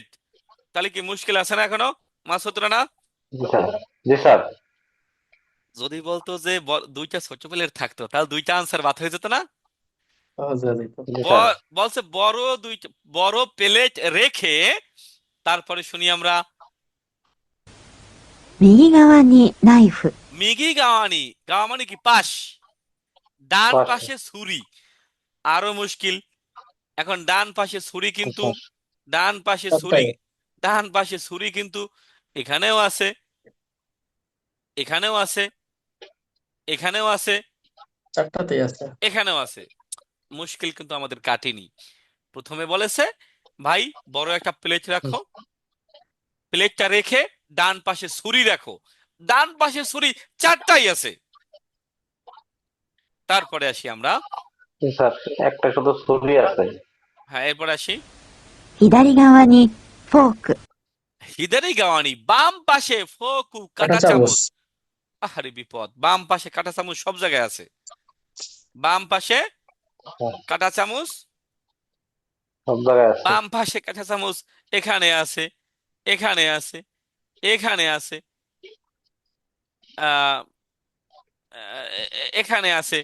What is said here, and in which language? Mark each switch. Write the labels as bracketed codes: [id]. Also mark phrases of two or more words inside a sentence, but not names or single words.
[bn] তাহলে কি মুশকিল আছে না এখনো মাসুদ রানা? জি স্যার। জি স্যার। যদি বলতো যে দুইটা ছোট প্লেট থাকতো তাহলে দুইটা আনসার বাদ হয়ে যেত না? সহজ হয়ে যেত জি স্যার। বলছে বড় প্লেট রেখে, তারপরে শুনি আমরা [ja] 右側にナイフ、右側に, [bn] গাওয়া মানে কি পাশ, ডান পাশে। পাশে ছুরি। আরো মুশকিল, এখন ডান পাশে ছুরি কিন্তু, ডান পাশে ছুরি, সবটাই ডান পাশে ছুরি কিন্তু এখানেও আছে, এখানেও আছে, এখানেও আছে, চারটাতেই আছে এখানেও আছে। মুশকিল কিন্তু আমাদের কাটেনি। প্রথমে বলেছে ভাই বড় একটা প্লেট রাখো, প্লেটটা রেখে ডান পাশে ছুরি রাখো, ডান পাশে ছুরি চারটাই আছে। তারপরে আসি আমরা, জি স্যার। একটা শুধু ছুরি আছে। হ্যাঁ এরপরে আসি [ja] 左側にフォーク、左側に, [bn] বাম পাশে ফোকু কাঁটা কাটা চামচ চামচ। আহারে বিপদ, বাম পাশে কাটা চামচ সব জায়গায় আছে, বাম পাশে কাটা চামচ, সব জায়গায় আছে। বাম পাশে কাটা চামচ এখানে আছে, এখানে আছে, এখানে আছে, আহ এখানে আছে।